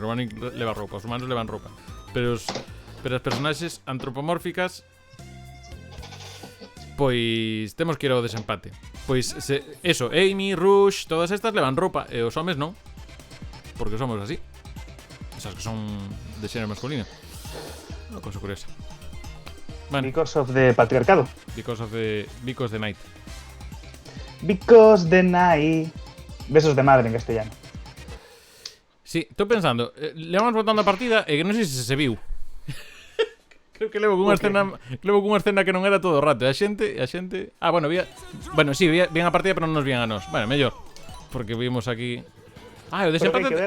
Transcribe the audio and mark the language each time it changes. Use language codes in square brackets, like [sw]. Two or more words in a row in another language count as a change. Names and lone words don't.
[gl] Robotnik leva roupa, os humanos levan roupa. Pero as personaxes antropomórficas... Pois... Temos que ir ao desempate. Pois, eso, Amy, Rush, todas estas levan roupa. E os homes non. Porque somos así. Esas que son de xénero masculino. Unha cosa curiosa. Bueno, [en] Because of the patriarcado. because the night. Because the night. [es] Besos de madre en castellano. [gl] Sí, estou pensando, levamos botando a partida e que non sei se viu. Creo que levo cunha escena que non era todo o rato. E a xente... Ah, bueno, sí, vían a partida, pero non nos vían a nós. Bueno, mellor. Porque vimos aquí... Ah, o desempate...